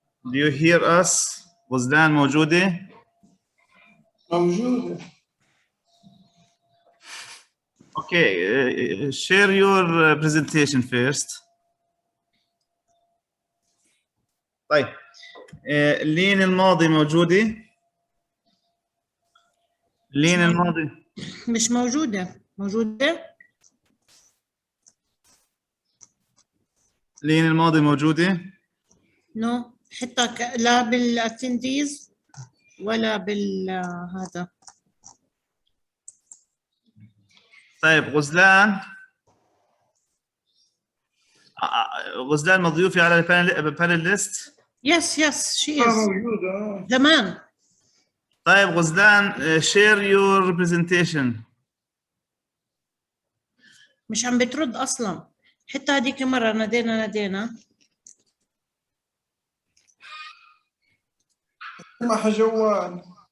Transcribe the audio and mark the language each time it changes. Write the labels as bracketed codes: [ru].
[en] Do you hear us? Ghazlan [ar] موجودة؟ موجودة. [en] Okay, share your presentation first. [ar] طيب لين الماضي موجودة؟ لين الماضي مش موجودة. موجودة؟ لين الماضي موجودة؟ نو حتى لا بالاتنديز ولا هذا. طيب غزلان مضيوفة على البانل ليست؟ [en] yes she is [ar] موجودة زمان. طيب غزلان [en] share your presentation. [ar] مش عم بترد اصلا، حتى هذيك مرة نادينا اسمح جوال.